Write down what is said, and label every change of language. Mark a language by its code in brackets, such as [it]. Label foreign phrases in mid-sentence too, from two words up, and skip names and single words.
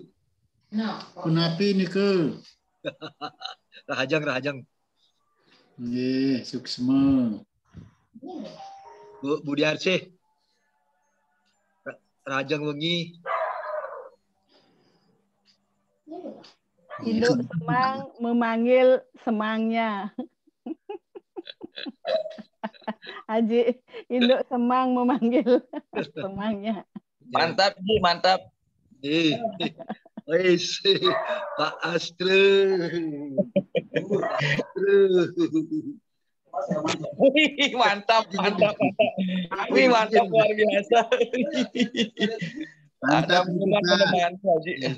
[id] Kenapa ini ke? [ban] Rahajang. Ye, suksma. Budi Arsih. Rahajang wengi. [id] Induk Semang memanggil semangnya. Haji, Induk Semang memanggil semangnya. Mantap, Ji, mantap. Wes, Pak Astro. Mantap. Wih, mantap luar biasa. Ada pengumuman Haji.